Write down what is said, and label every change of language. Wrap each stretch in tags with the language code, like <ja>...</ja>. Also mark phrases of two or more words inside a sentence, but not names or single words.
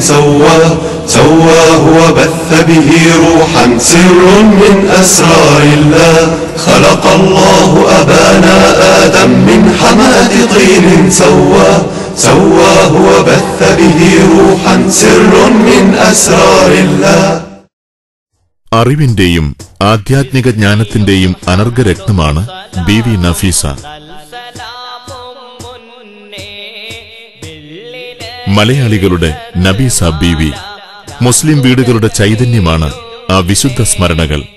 <ar>سواه وبث به روحا سر من أسرار الله خلق الله أبانا آدم من حمأة طين سواه وبث به روحا سر من أسرار الله.</ar> <ml>അറിവിന്റെയും ആധ്യാത്മിക ജ്ഞാനത്തിന്റെയും അനർഘരത്നമാണ് ബീവി നഫീസ. മലയാളികളുടെ നബീസ ബീവി. മുസ്ലിം വീടുകളുടെ ചൈതന്യമാണ് ആ വിശുദ്ധ സ്മരണകൾ.</ml>